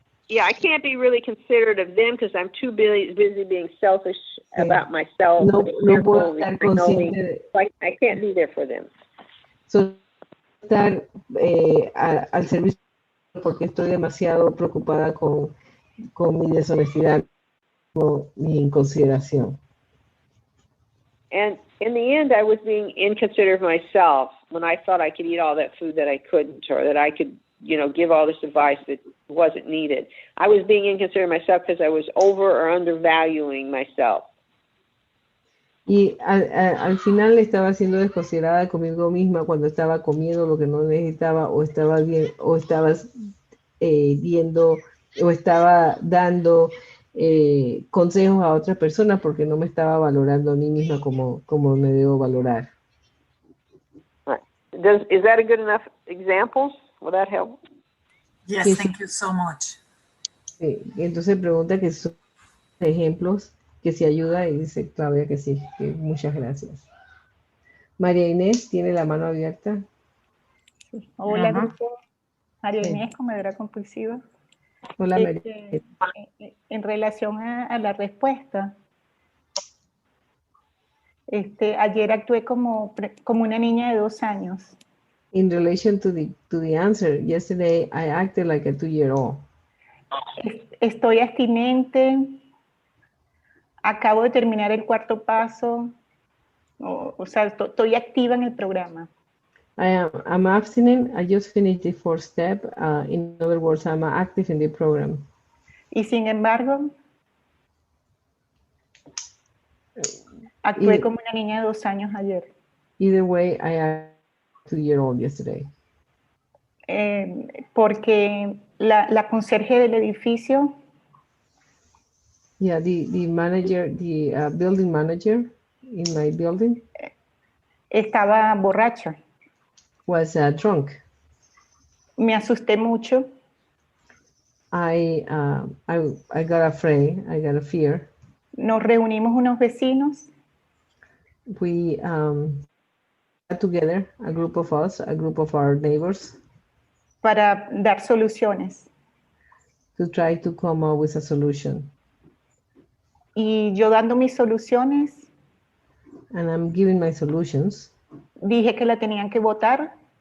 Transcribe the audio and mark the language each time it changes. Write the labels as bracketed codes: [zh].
[en] I can't be really considerate of them because I'm too busy being selfish about myself. [es] No puedo estar consciente. [en] I can't be there for them. [es] So, estar al servicio porque estoy demasiado preocupada con mi deshonestidad, con mi inconsideración. [en] And in the end, I was being inconsiderate of myself when I thought I could eat all that food that I couldn't, or that I could, give all this advice that wasn't needed. I was being inconsiderate of myself because I was over or undervaluing myself. [es] Y al final estaba siendo desconsiderada conmigo misma cuando estaba comiendo lo que no necesitaba, o estaba bien, o estaba viendo, o estaba dando consejos a otras personas porque no me estaba valorando a mí misma como me debo valorar. [en] Is that a good enough example? Will that help? Yes, [es] Sí, [en] thank you so much. [es] Sí. Entonces pregunta que son ejemplos, que si ayuda, y dice Claudia que sí, que muchas gracias. María Inés tiene la mano abierta. Hola, Ajá. grupo. María Sí. Inés, comedora compulsiva. Hola, María. En relación a la respuesta, ayer actué como una niña de 2 años. [en] In relation to the answer, yesterday I acted like a 2-year-old. [es] Estoy abstinente, acabo de terminar el 4º paso, o sea, estoy activa en el programa. [en] I'm abstinent. I just finished the 4th step. In other words, I'm active in the program. [es] Y sin embargo, actué como una niña de 2 años ayer. [en] Either way, I acted 2-year-old yesterday. [es] Porque la conserje del edificio [en] Yeah, the manager, the building manager in my building [es] estaba borracha. [en] was drunk. [es] Me asusté mucho. [en] I got afraid. I got a fear. [es] Nos reunimos unos vecinos [en] We got together, a group of us, a group of our neighbors, [es] para dar soluciones. [en] to try to come up with a solution. [es] Y yo dando mis soluciones, [en] And I'm giving my solutions. [es] dije que la tenían que votar.